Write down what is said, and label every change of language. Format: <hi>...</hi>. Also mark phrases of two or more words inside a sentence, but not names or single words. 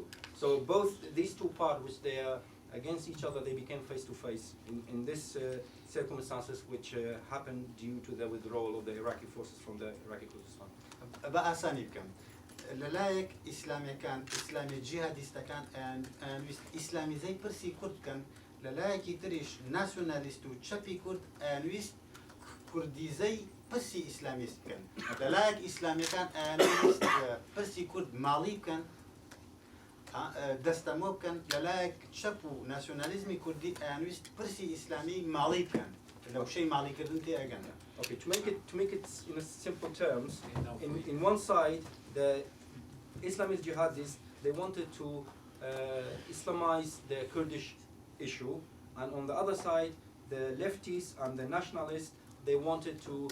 <en>So both these two parts, which they are against each other, they became face to face in this circumstances which happened due to the withdrawal of the Iraqi forces from the Iraqi Kurdistan.</en> <ckb>بەئاسانی بکەم لەلایەک ئیسلامیەکان ئیسلامی جیهادیستەکان ئیسلامیزەی پرسی کورد بکەن لەلایەکی تریش ناسیۆنالیست و چەپی کورد ئەیانویست کوردیزەی پرسی ئیسلامیست بکەن لەلایەک ئیسلامیەکان ئەیانویست پرسی کورد ماڵی بکەن دەستەمۆ بکەن لەلایەک چەپ و ناسیۆنالیزمی کوردی ئەیانویست پرسی ئیسلامی ماڵی بکەن لە وشەی ماڵیکردن تێئەگەن.</ckb> <en>Okay, to make it in simple terms, in one side, the Islamist jihadists, they wanted to Islamize the Kurdish issue, and on the other side, the leftists and the nationalists, they wanted to</en>